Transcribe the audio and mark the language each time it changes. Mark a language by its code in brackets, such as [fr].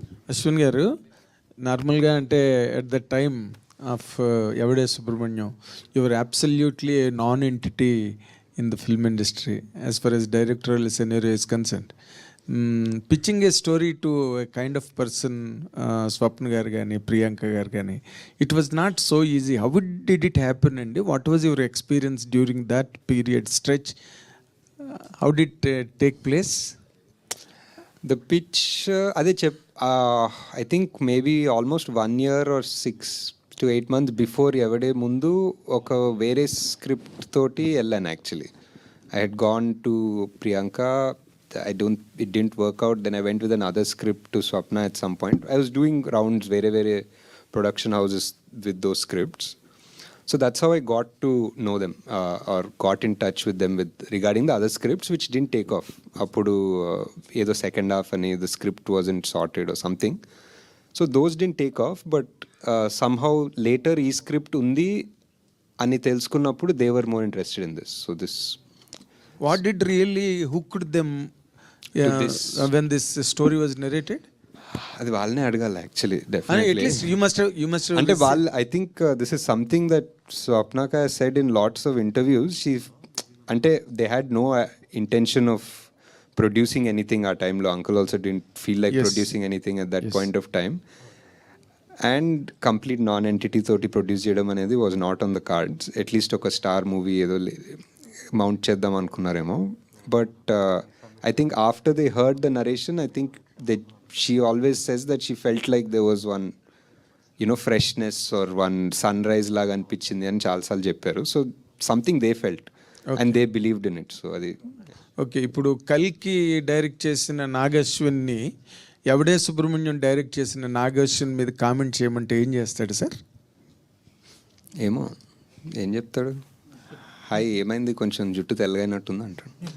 [en] అశ్విన్ గారు, నార్మల్గా అంటే at the time of Yevade Subramanyam, your absolutely a non entity in the film industry as far as directorial scenario is concerned. Pitching a story to a kind of person, Swapna గారు కానీ ప్రియాంక గారు కానీ, it was not so easy. How did it happen అండి? What was your experience during that period stretch? How did take place? The pitch, అదే I think maybe almost 1 year or 6 to 8 months before [te] ఎవడే ముందు ఒక వేరే script తోటి వెళ్ళాను actually. [en] I had gone to Priyanka, it didn't work out, then I went with another script to Swapna at some point. I was doing rounds very production houses with those scripts. So that's how I got to know them or got in touch with them regarding the other scripts which didn't take off. [te] Appudu edo [en] second half ani the script wasn't sorted or something. So those didn't take off, but somehow later [te] ee script undi ani telusukunnappudu [en] they were more interested in this. So this, what did really hooked them when this story was narrated? [te] అది వాళ్ళనే అడగాలి actually. Definitely [en] at least you must [te] అంటే వాళ్ళు, [en] I think this is something that స్వప్నక has said in lots of interviews. She అంటే they had no intention of producing anything ఆ టైంలో. Uncle also didn't feel like producing anything at that point of time. And complete non entity తోటి produce చేయడం అనేది was not on the cards. [te] At least ఒక star movie ఏదో mount చేద్దాం అనుకున్నారేమో. [en] but I think after they heard the narration, I think she always says that she felt like there was one, freshness or one sunrise [te] laga anpichindi ani chaala saarlu chepparu. [en] So something they felt and they believed in it. [te] So adi okay. ఇప్పుడు కల్కి direct చేసిన నాగశ్విన్ని ఎవడే Subrahmanyam direct చేసిన నాగశ్విన్ మీద comment చేయమంటే ఏం చేస్తాడు sir? ఏమో ఏం చెప్తాడు, హాయ్ ఏమైంది కొంచెం జుట్టు తెల్లగైనట్టుంది అంటాడు.